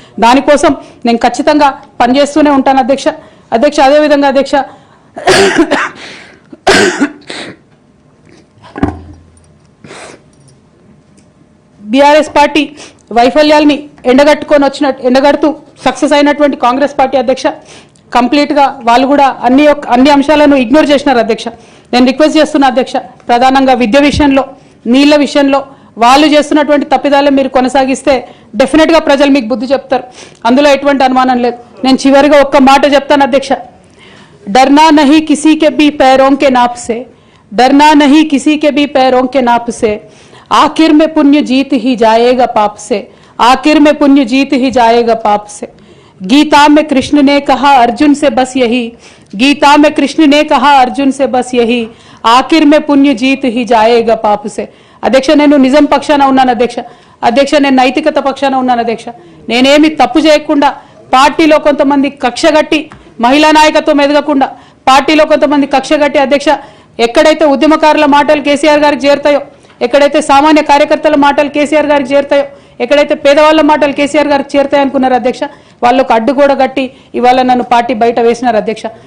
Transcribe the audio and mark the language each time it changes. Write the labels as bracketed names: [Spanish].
[Telugu] దానికోసం నేను ఖచ్చితంగా పనిచేస్తూనే ఉంటాను అధ్యక్ష. అదేవిధంగా అధ్యక్ష బీఆర్ఎస్ పార్టీ వైఫల్యాల్ని ఎండగడుతూ సక్సెస్ అయినటువంటి కాంగ్రెస్ పార్టీ అధ్యక్ష కంప్లీట్గా వాళ్ళు కూడా అన్ని అంశాలను ఇగ్నోర్ చేసినారు అధ్యక్ష. నేను రిక్వెస్ట్ చేస్తున్నా అధ్యక్ష, ప్రధానంగా విద్య విషయంలో, నీళ్ల విషయంలో వాళ్ళు చేస్తున్నటువంటి తప్పిదాలను మీరు కొనసాగిస్తే డెఫినెట్గా ప్రజలు మీకు బుద్ధి చెప్తారు. అందులో ఎటువంటి అనుమానం లేదు. నేను చివరిగా ఒక్క మాట చెప్తాను అధ్యక్ష. [Hindi] डरना नहीं किसी के भी पैरों के नाप से, डरना नहीं किसी के भी पैरों के नाप से, आखिर में पुण्य जीत ही जाएगा पाप से, आखिर में पुण्य जीत ही जाएगा पाप से. गीता में कृष्ण ने कहा अर्जुन से बस यही, गीता में कृष्ण ने कहा अर्जुन से बस यही, आखिर में पुण्य जीत ही जाएगा पाप से. [Telugu] అధ్యక్ష నేను నిజం పక్షాన ఉన్నాను అధ్యక్ష నేను నైతికత పక్షాన ఉన్నాను అధ్యక్ష. నేనేమి తప్పు చేయకుండా పార్టీలో కొంతమంది కక్షగట్టి మహిళా నాయకత్వం ఎదగకుండా పార్టీలో కొంతమంది కక్షగట్టి అధ్యక్ష ఎక్కడైతే ఉద్యమకారుల మాటలు కేసీఆర్ గారికి చేరుతాయో, ఎక్కడైతే సామాన్య కార్యకర్తల మాటలు కేసీఆర్ గారికి చేరుతాయో, ఎక్కడైతే పేదవాళ్ళ మాటలు కేసీఆర్ గారికి చేరుతాయి అనుకున్నారు అధ్యక్ష, వాళ్ళకు అడ్డుగోడ గట్టి ఇవాళ నన్ను పార్టీ బయట వేసినారు అధ్యక్ష.